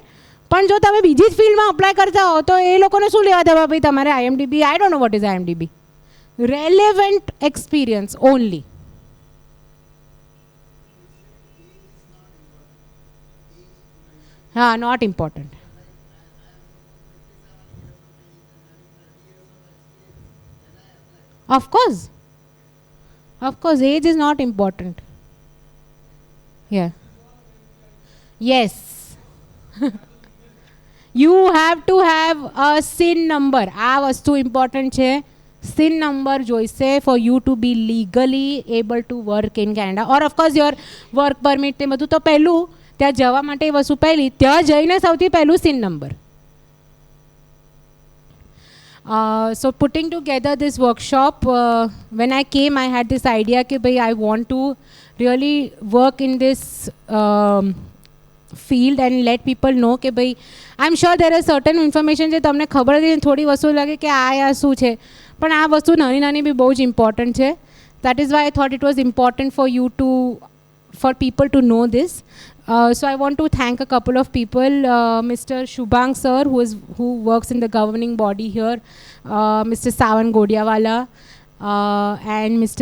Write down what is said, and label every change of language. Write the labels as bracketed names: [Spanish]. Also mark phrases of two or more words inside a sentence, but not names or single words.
[Gujarati] પણ જો તમે બીજી જ ફિલ્ડમાં અપ્લાય કરતા હો તો એ લોકોને શું લેવા દેવા ભાઈ તમારે IMDb? [English] I don't know what is IMDb. Relevant experience only. હા, not important. Of course, age is not important. Yeah. Yes. You have to have a SIN number. [Gujarati] આ વસ્તુ ઇમ્પોર્ટન્ટ છે. [English] SIN number જોઈશે for you to be legally able to work in Canada, or of course your work permit [Gujarati] તે બધું તો પહેલું, ત્યાં જવા માટે એ વસ્તુ પહેલી, ત્યાં જઈને સૌથી પહેલું [English] SIN number. So putting together this workshop, when I came, I had this idea that I want to really work in this field and let people know that I'm sure there is certain information that [Gujarati] તમને ખબર હતી, થોડી વસ્તુ લાગે કે આ શું છે, પણ આ વસ્તુ નાની નાની બી બહુ જ ઇમ્પોર્ટન્ટ છે. [English] That is why I thought it was important for you to, for people to know this. So I want to thank a couple of people, Mr. Shubhang sir, who works in the governing body here, Mr. Sawan Godiawala, and Mr.